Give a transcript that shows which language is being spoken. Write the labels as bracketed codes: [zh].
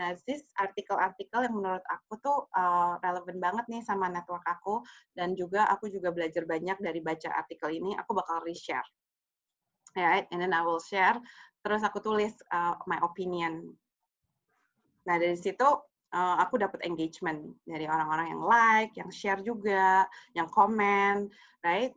[id] Nah, [en] this [id] artikel-artikel yang menurut aku tuh relevan banget nih sama network aku, dan juga aku juga belajar banyak dari baca artikel ini. Aku bakal reshare, [en] right? And then I will share. [id] Terus aku tulis [en] my opinion. [id] Nah, dari situ aku dapat engagement dari orang-orang yang like, yang share juga, yang komen, [en] right?